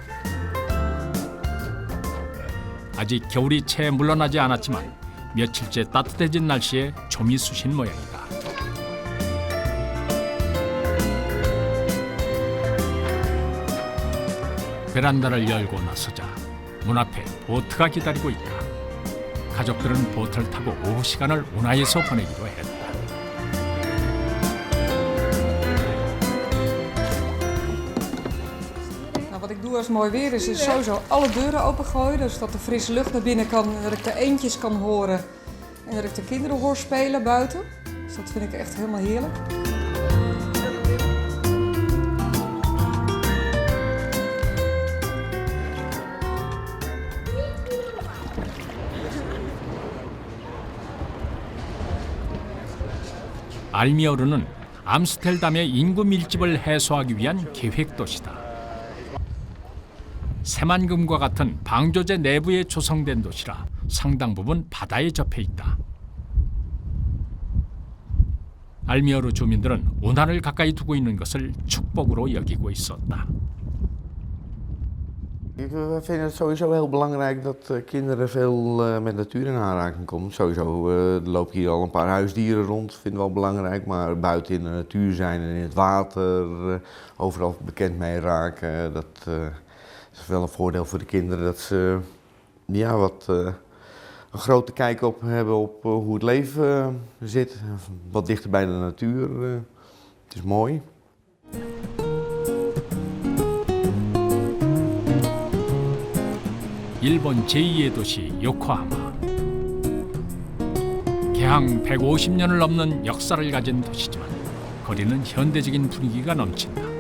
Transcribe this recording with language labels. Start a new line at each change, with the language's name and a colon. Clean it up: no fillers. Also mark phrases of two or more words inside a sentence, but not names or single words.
Korean: 아직 겨울이 채 물러나지 않았지만 며칠째 따뜻해진 날씨에 좀이 쑤신 모양이다. 베란다를 열고 나서자 문 앞에 보트가 기다리고 있다. 가족들은 보트를 타고 오후 시간을 운하에서 보내기로 했다.
Dutch: Wat ik doe als het mooi weer is sowieso alle deuren opengooien. Dus dat de frisse lucht naar binnen kan en dat ik de eendjes kan horen. En dat ik de kinderen hoor spelen buiten. Dus dat vind ik echt helemaal heerlijk.
Korean: 알미어르는 암스테르담의 인구 밀집을 해소하기 위한 계획 도시다. 새만금과 같은 방조제 내부에 조성된 도시라 상당 부분 바다에 접해 있다. 알미어르 주민들은 운하를 가까이 두고 있는 것을 축복으로 여기고 있었다.
Dutch: We vinden het sowieso heel belangrijk dat kinderen veel met natuur in aanraking komen. Sowieso er lopen hier al een paar huisdieren rond, vinden we wel belangrijk. Maar buiten in de natuur zijn en in het water, overal bekend mee raken, dat is wel een voordeel voor de kinderen. Dat ze een grote kijk op hebben op hoe het leven zit. Wat dichter bij de natuur. Het is mooi.
Korean: 일본 제2의 도시 요코하마. 개항 150년을 넘는 역사를 가진 도시지만 거리는 현대적인 분위기가 넘친다.